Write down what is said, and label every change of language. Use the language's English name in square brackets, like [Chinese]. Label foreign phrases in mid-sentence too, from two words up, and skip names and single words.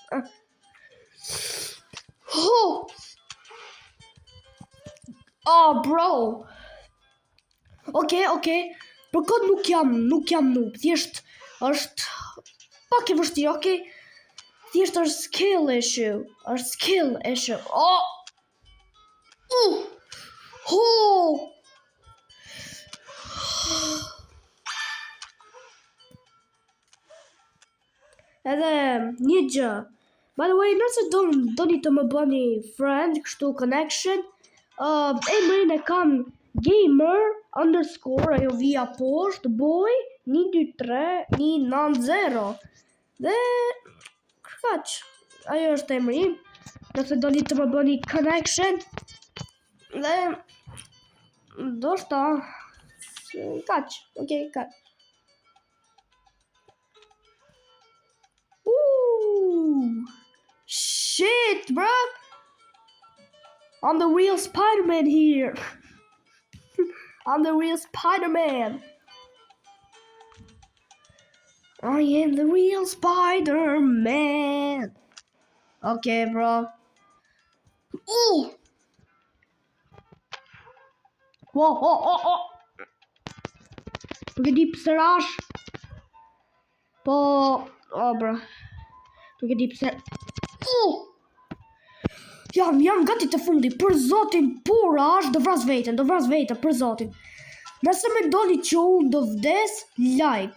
[Albanian] Bro. Okay. Për këtë nuk jam noob, thjesht është pak e vështirë, okay? Thjesht është [English] skill issue. [Albanian] Edhe një gjë. [English] By the way, [Albanian] nëse doni të më bëni friend, kështu connection, emrin e kam gamer_ ajo via poshtë boy 123 dhe kaq, ajo është emri im. Nëse doni të më bëni connection dhe ndoshta kaq, okay, kaq. [English] Shit, bro! I'm the real Spider-Man here. I'm the real Spider-Man. I am the real Spider-Man. Okay, bro. Whoa. [Albanian] Nuk e di pse rash. Po, bro. Nuk e di pse. Jam gati të fundi, për zotin, por rash, do vras veten, për zotin. Nëse me ndoni që unë do vdes, like.